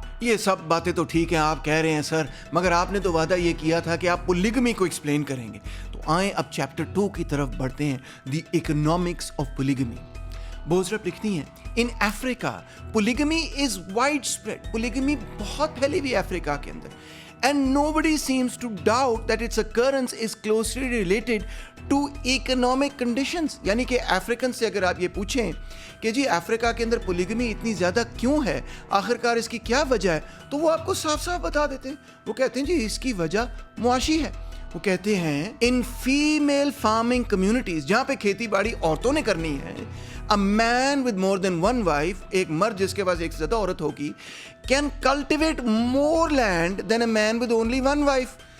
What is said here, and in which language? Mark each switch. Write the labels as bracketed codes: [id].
[ur] یہ سب باتیں تو ٹھیک ہیں، آپ کہہ رہے ہیں سر، مگر آپ نے تو وعدہ یہ کیا تھا کہ آپ پولیگمی کو ایکسپلین کریں گے. تو آئیں اب چیپٹر 2 کی طرف بڑھتے ہیں، [en] The economics of polygamy. [ur] بوزرپ لکھتی ہیں [en] In Africa polygamy is widespread. [ur] پولیگمی بہت پھیلی ہوئی افریقہ کے اندر. [en] And nobody seems to doubt that its occurrence is closely related to economic conditions. [ur] یعنی کہ افریقن سے اگر آپ یہ پوچھیں کہ جی افریقہ کے اندر پولیگمی اتنی زیادہ کیوں ہے، آخرکار اس کی کیا وجہ ہے، تو وہ آپ کو صاف صاف بتا دیتے ہیں. وہ کہتے ہیں جی اس کی وجہ معاشی ہے. وہ کہتے ہیں ان فیمیل فارمنگ کمیونٹیز، جہاں پہ کھیتی باڑی عورتوں نے کرنی ہے، [en] a man with more than one wife، [ur] ایک مرد جس کے پاس ایک سے زیادہ عورت ہوگی، [en] can cultivate more land than a man with only one wife.